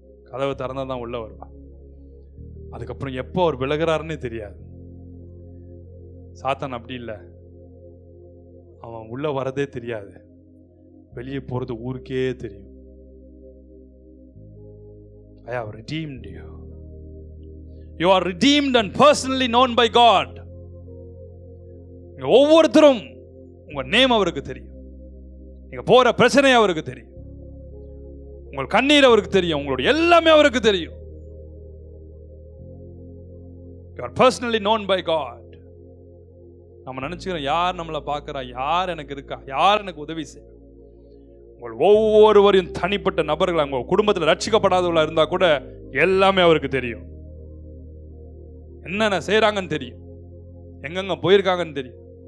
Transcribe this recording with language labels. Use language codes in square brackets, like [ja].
[ta] கதவை திறந்தாதான் உள்ள வருவார். அதுக்கப்புறம் எப்போ அவர் விலகிறாருன்னே தெரியாது. சாத்தான் அப்படி இல்லை, அவன் உள்ள வரதே தெரியாது, வெளியே போறது ஊருக்கே தெரியும். [en] I have redeemed you. You are redeemed and personally known by God. [ta] ஒவ்வொருத்தரும் உங்க நேம் அவருக்கு தெரியும். நீங்க போற பிரச்சனை அவருக்கு தெரியும். உங்கள் கண்ணீர் அவருக்கு தெரியும். உங்களுடைய எல்லாமே அவருக்கு தெரியும். [en] You are personally known by God. [ta] நம்ம நினைச்சுக்கிறோம், யார் நம்மளை பார்க்கிறா, யார் எனக்கு இருக்கா, யார் எனக்கு உதவி செய்ய. உங்கள் ஒவ்வொருவரையும் தனிப்பட்ட நபர்கள், உங்க குடும்பத்தில் ரட்சிக்கப்படாதவர்களா இருந்தா கூட எல்லாமே அவருக்கு தெரியும். என்னென்ன செய்யறாங்கன்னு தெரியும், எங்கெங்க போயிருக்காங்கன்னு தெரியும்.